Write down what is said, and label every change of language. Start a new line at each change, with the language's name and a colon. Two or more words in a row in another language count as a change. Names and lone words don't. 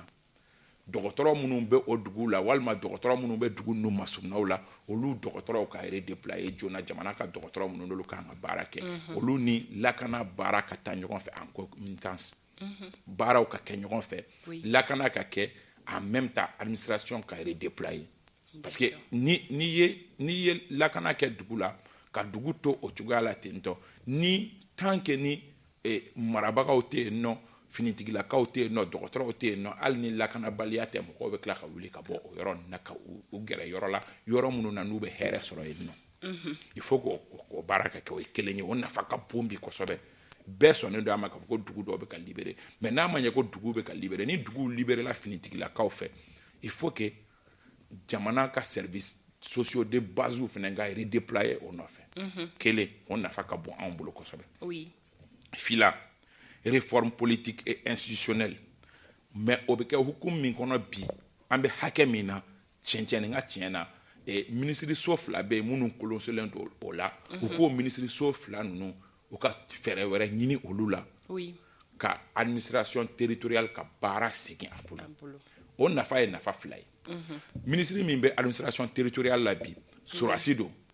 Bambara: Dɔgɔtɔrɔ minnu bɛ o dugu la walima dɔgɔtɔrɔ minnu bɛ dugu ninnu masurunaw la olu dɔgɔtɔrɔw ka redéployer joona jamana ka dɔgɔtɔrɔ minnu n'olu kan ka baara kɛ olu ni lakana baara ka taa ɲɔgɔn fɛ
French: en concomitance
Bambara: baaraw ka kɛ ɲɔgɔn fɛ lakana ka kɛ
French: en même temps
Bambara: administration ka redéployer parce que ni ye lakana kɛ dugu la ka dugu to o cogoya la tentɔ ni tant que ni marabagaw tɛ yen nɔ finitigilakaw tɛ yen nɔ dɔgɔtɔrɔw tɛ yen nɔ hali ni lakanabaliya tɛ mɔgɔw bɛ tila ka wuli ka bɔ o yɔrɔ ninnu na ka u gɛrɛ yɔrɔ la yɔrɔ minnu na n'u bɛ hɛrɛ sɔrɔ yen nɔ
French: il faut
Bambara: k'o baara ka kɛ o ye kelen ye o nafa ka bon bi kosɛbɛ bɛɛ sɔnnen don a ma k'a fɔ ko dugu dɔw bɛ ka libéré mais n'a ma ɲɛ ko dugu bɛ ka libéré ni dugu libéré la finitigilakaw fɛ
French: il faut que
Bambara: jamana ka
French: service sociaux de base
Bambara: fana ka redéployer o nɔfɛ kelen o nafa ka bon anw bolo kosɛbɛ fila
French: réforme politique et institutionnelle
Bambara: mais o bɛ kɛ hukumu min kɔnɔ bi an bɛ hakɛ min na cɛncɛn ni ka tiɲɛ na minisiriso 2 bɛ yen minnu kolonsolen don o la u k'o minisiriso 2 ninnu u ka fɛɛrɛ wɛrɛ ɲini olu la ka
French: administration territoriale
Bambara: ka baara segin a bolo o nafa ye nafa 2 ye ministre min bɛ
French: administration territoriale
Bambara: la bi Surasi don